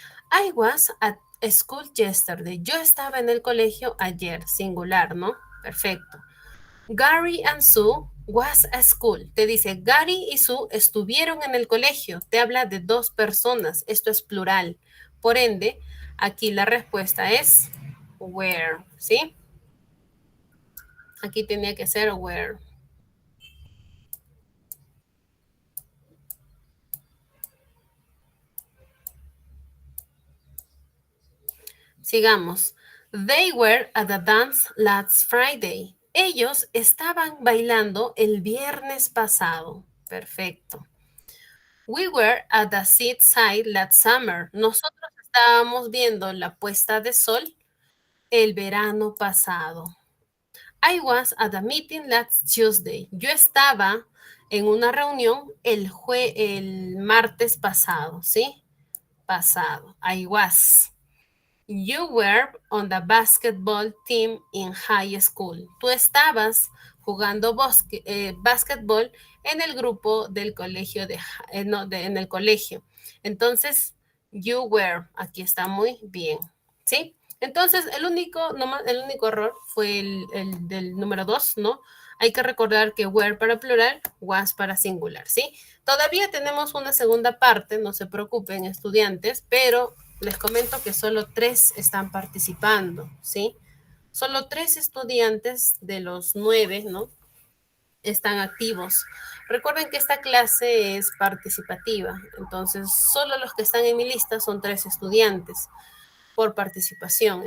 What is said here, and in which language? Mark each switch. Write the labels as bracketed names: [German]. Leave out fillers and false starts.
[English] I was at school yesterday. [Spanish] Yo estaba en el colegio ayer, singular, ¿no? Perfecto. [English] Gary and Sue was at school. [Spanish] Te dice, Gary y Sue estuvieron en el colegio. Te habla de 2 personas. Esto es plural. Por ende, aquí la respuesta es where, ¿sí? Aquí tenía que ser where. Sigamos. [English] They were at the dance last Friday. [Spanish] Ellos estaban bailando el viernes pasado. Perfecto. [English] We were at the seaside last summer. [Spanish] Nosotros estábamos viendo la puesta de sol el verano pasado. [English] I was at a meeting last Tuesday. [Spanish] Yo estaba en una reunión el martes pasado, ¿sí? Pasado. [English] I was. You were on the basketball team in high school. [Spanish] Tú estabas jugando básquetbol en el grupo del colegio en el colegio. Entonces, you were, aquí está muy bien, ¿sí? Entonces, el único error fue el del número 2, ¿no? Hay que recordar que were para plural, was para singular, ¿sí? Todavía tenemos una segunda parte, no se preocupen, estudiantes, pero les comento que solo 3 están participando, ¿sí? Solo 3 estudiantes de los 9, ¿no? Están activos. Recuerden que esta clase es participativa, entonces solo los que están en mi lista son 3 estudiantes por participación.